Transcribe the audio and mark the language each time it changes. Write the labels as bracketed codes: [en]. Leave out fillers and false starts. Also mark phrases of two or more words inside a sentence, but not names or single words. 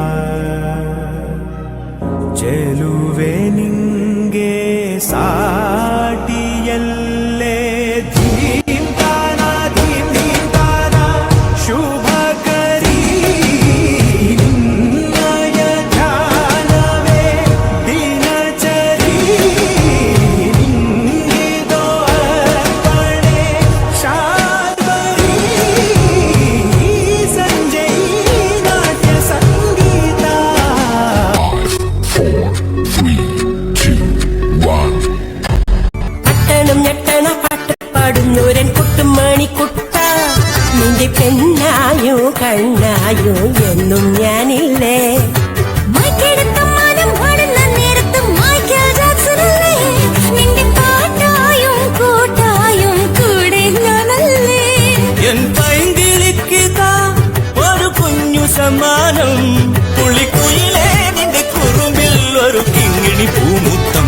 [kn] ಚೆಲುವೆ ನಿಂಗೆ ಸಾಟಿಯಲ್ಲೇ ಧೀಮ್ತಾನ ಧೀಮ್ತಾನ ಶುಭ ಕರಿ ನಿನ್ನಯ ಧ್ಯಾನವೇ ದಿನಚರಿ ನಿಂಗಿದೋ ಅರ್ಪಣೆ ಶಾದ್ವರಿ ಸಂಜೆ ನಾಟ್ಯ ಸಂಗೀತ 5, 4, 3, 2, 1. [ml] അട്ടണം ഞെട്ടണ പാട്ട് പാടുന്നൂരൻ കുട്ടുമണി കുട്ട നിന്റെ പെണ്ണായോ കണ്ണായോ എന്നും ഞാനില്ലേ എൻ പൈങ്കിളിക്കിതാ ഒരു കുഞ്ഞു സമ്മാനം പുള്ളിക്കുയിലേ നിന്റെ കുറുമ്പിൽ ഒരു കിങ്ങിണി പൂമുത്തം